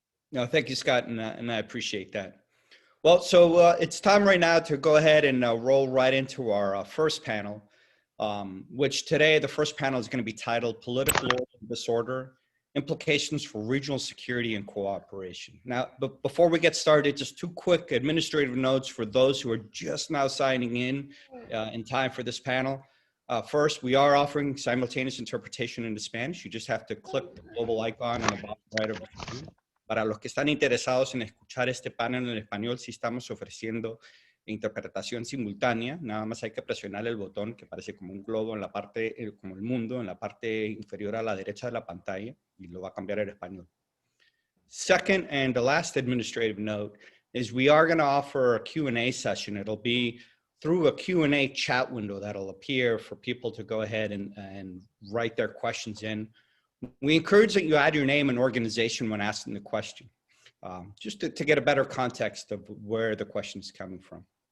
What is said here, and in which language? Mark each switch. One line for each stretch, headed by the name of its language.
English: No, thank you, Scott, and I appreciate that. Well, so it's time right now to go ahead and roll right into our first panel, which today, the first panel is going to be titled Political Order and Disorder, Implications for Regional Security and Cooperation. Now, but before we get started, just two quick administrative notes for those who are just now signing in time for this panel. First, we are offering simultaneous interpretation into Spanish. You just have to click the global icon on the bottom right of the screen.
Spanish: Para los que están interesados en escuchar este panel en español, sí estamos ofreciendo interpretación simultánea. Nada más hay que presionar el botón que parece como un globo en la parte, como el mundo, en la parte inferior a la derecha de la pantalla, y lo va a cambiar al español.
English: Second, and the last administrative note, is we are going to offer a Q&A session. It'll be through a Q&A chat window that'll appear for people to go ahead and write their questions in. We encourage that you add your name and organization when asking the question, just to get a better context of where the question is coming from.